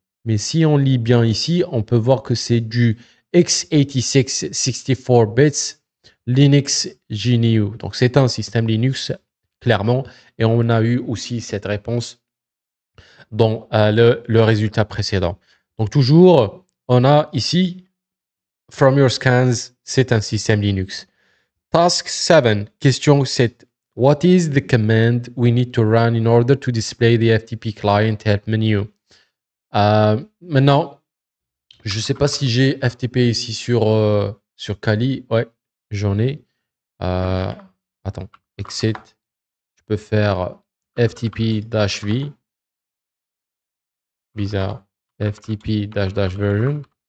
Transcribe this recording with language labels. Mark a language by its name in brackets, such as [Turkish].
[French] Mais si on lit bien ici, on peut voir que c'est du x86 64 bits Linux GNU. Donc c'est un système Linux clairement, et on a eu aussi cette réponse dans le résultat précédent. Donc toujours, on a ici [English] from your scans, [French] c'est un système Linux. Task 7, question 7. [English] What is the command we need to run in order to display the FTP client help menu? [French] Maintenant, je ne sais pas si j'ai FTP ici sur Kali. Ouais, j'en ai. Attends, exit. Je peux faire FTP-V. Bizarre. FTP-version.